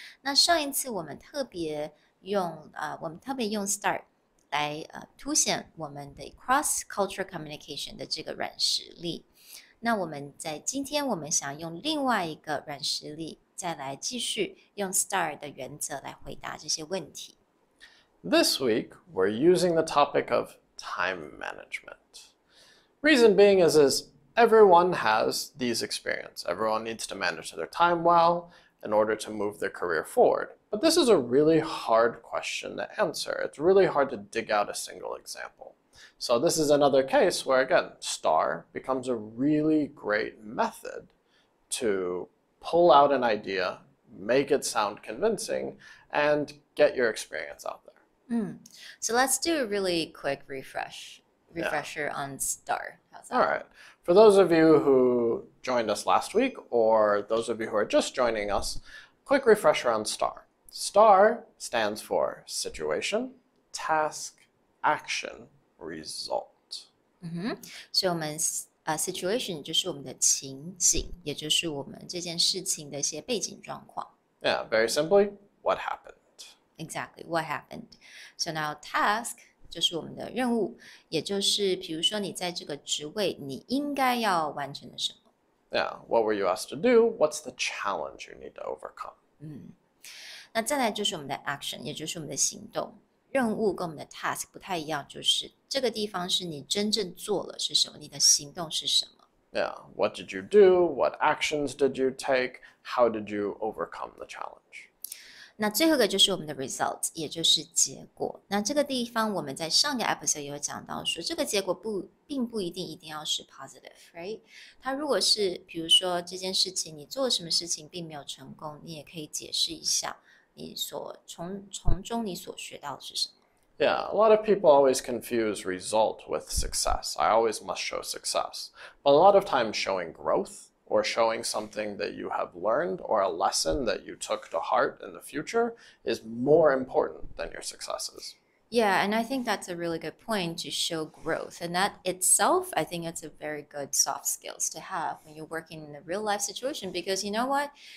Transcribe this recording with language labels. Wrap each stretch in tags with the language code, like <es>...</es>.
<zh>那上一次我们特别用 STAR 来凸显我们的</zh> <en>cross-cultural communication</en> <zh>的这个软实力。那我们在今天我们想用另外一个软实力，再来继续用 STAR 的原则来回答这些问题。</zh> <en>This week, we're using the topic of time management. Reason being is everyone has these experiences. Everyone needs to manage their time well in order to move their career forward. But this is a really hard question to answer. It's really hard to dig out a single example. So this is another case where, again, STAR becomes a really great method to pull out an idea, make it sound convincing, and get your experience out there. So let's do a really quick refresher on STAR. How's that? All right. For those of you who joined us last week, or those of you who are just joining us, quick refresher on STAR. STAR stands for situation, task, action, result.</en> <zh>所以我们situation 就是我们的情景，也就是我们这件事情的一些背景状况。</zh> <en>Yeah, very simply, what happened? Exactly, what happened?</en> <zh>So now task 就是我们的任务，也就是比如说你在这个职位，你应该要完成的什么。</zh> <en>Yeah, what were you asked to do? What's the challenge you need to overcome?</en> <zh>那再来就是我们的 action， 也就是我们的行动。任务跟我们的 task 不太一样，就是这个地方是你真正做了是什么，你的行动是什么。</zh> <en>Yeah, what did you do? What actions did you take? How did you overcome the challenge?</en> <zh>那最后一个就是我们的 result， 也就是结果。那这个地方我们在上个 episode 也有讲到说，这个结果并不一定要是 positive，</zh> <en>right？</en> <zh>它如果是比如说这件事情你做了什么事情并没有成功，你也可以解释一下你从中你所学到的是什么。</zh> <en>Yeah, a lot of people always confuse result with success. I always must show success. But a lot of times showing growth or showing something that you have learned or a lesson that you took to heart in the future is more important than your successes. Yeah, and I think that's a really good point to show growth. And that itself, I think it's a very good soft skills to have when you're working in a real life situation, because you know what?</en>